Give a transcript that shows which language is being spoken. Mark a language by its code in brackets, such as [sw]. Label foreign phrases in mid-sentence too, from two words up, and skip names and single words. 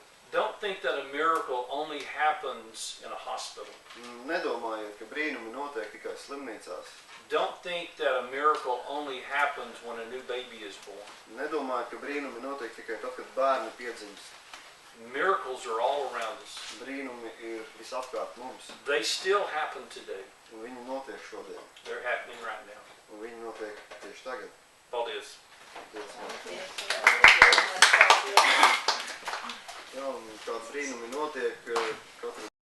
[en] Don't think that a miracle only happens in a hospital. [lv] Nedomājiet, ka brīnumi notiek tikai slimnīcās. [en] Don't think that a miracle only happens when a new baby is born. [lv] Nedomājiet, ka brīnumi notiek tikai tad, kad bērni piedzimst. [en] Miracles are all around us. [lv] Brīnumi ir visapkārt mums. [en] They still happen today. [lv] Un viņi notiek šodien. [en] They're happening right now. [lv] Un viņi notiek tieši tagad. Paldies. Jā, un kādi brīnumi notiek katru